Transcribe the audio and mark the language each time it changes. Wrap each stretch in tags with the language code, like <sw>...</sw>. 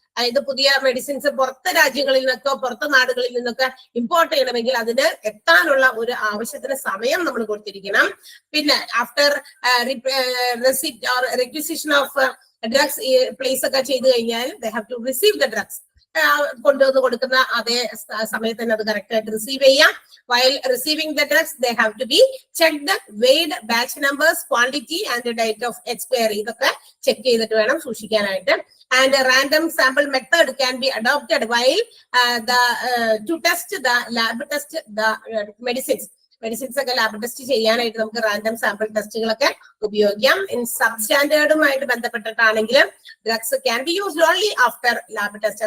<ml>അതായത് പുതിയ മെഡിസിൻസ് പുറത്തെ രാജ്യങ്ങളിൽ നിന്നൊക്കെ പുറത്തെ നാടുകളിൽ നിന്നൊക്കെ ഇമ്പോർട്ട് ചെയ്യണമെങ്കിൽ അതിന് എത്താനുള്ള ഒരു ആവശ്യത്തിന് സമയം നമ്മൾ കൊടുത്തിരിക്കണം.</ml> <en>പിന്നെ after receipt or requisition of drugs place</en> <ml>ഒക്കെ ചെയ്ത് കഴിഞ്ഞാൽ</ml> <en>They have to receive the drugs.</en> <ml>കൊണ്ടുവന്ന് കൊടുക്കുന്ന അതേ സമയത്ത് തന്നെ അത് കറക്റ്റ് ആയിട്ട് റിസീവ് ചെയ്യാം.</ml> <en>While receiving the drugs, they have to be checked, weighed, batch numbers, quantity and the date of expiry.</en> <ml>ഇതൊക്കെ ചെക്ക് ചെയ്തിട്ട് വേണം സൂക്ഷിക്കാനായിട്ട്.</ml> <en>And a random sample method can be adopted while to test the lab test the medicines.</en> <ml>Medicines ഒക്കെ lab test ചെയ്യാനായിട്ട് നമുക്ക് random sample ടെസ്റ്റുകളൊക്കെ ഉപയോഗിക്കാം.</ml> <en>in</en> <ml>sub സ്റ്റാൻഡേർഡുമായിട്ട് ബന്ധപ്പെട്ടിട്ടാണെങ്കിൽ</ml> <en>Drugs can be used only after lab test.</en>